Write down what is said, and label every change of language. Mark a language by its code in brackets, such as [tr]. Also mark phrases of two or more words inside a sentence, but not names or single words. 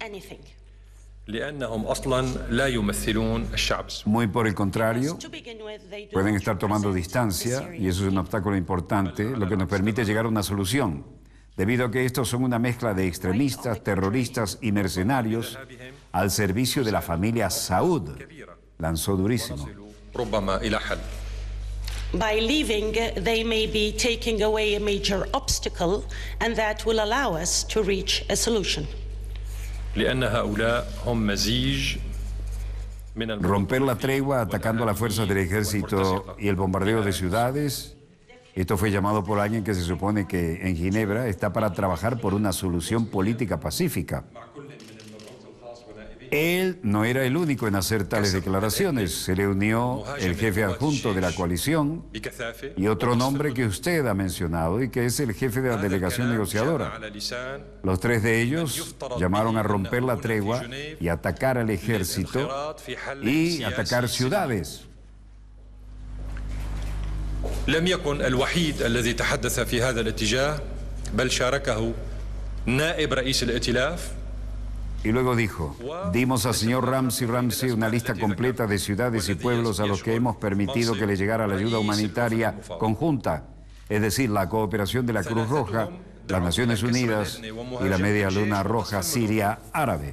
[es] Muy por el contrario, pueden estar tomando distancia, y eso es un obstáculo importante, lo que nos permite llegar a una solución, debido a que estos son una mezcla de extremistas, terroristas y mercenarios al servicio de la familia Saud. Lanzó durísimo. [en] By leaving, they may be taking away a major obstacle, and that will allow us to reach a solution. [es] Romper la tregua atacando a las fuerzas del ejército y el bombardeo de ciudades. Esto fue llamado por alguien que se supone que en Ginebra está para trabajar por una solución política pacífica. Él no era el único en hacer tales declaraciones. Se le unió el jefe adjunto de la coalición y otro nombre que usted ha mencionado y que es el jefe de la delegación negociadora. Los tres de ellos llamaron a romper la tregua y atacar al ejército y atacar ciudades. [ar] لم يكن الوحيد الذي تحدث في هذا الاتجاه بل شاركه نائب رئيس الائتلاف. [es] Y luego dijo: dimos al señor Ramsey una lista completa de ciudades y pueblos a los que hemos permitido que le llegara la ayuda humanitaria conjunta, es decir, la cooperación de la Cruz Roja, las Naciones Unidas y la Media Luna Roja Siria Árabe.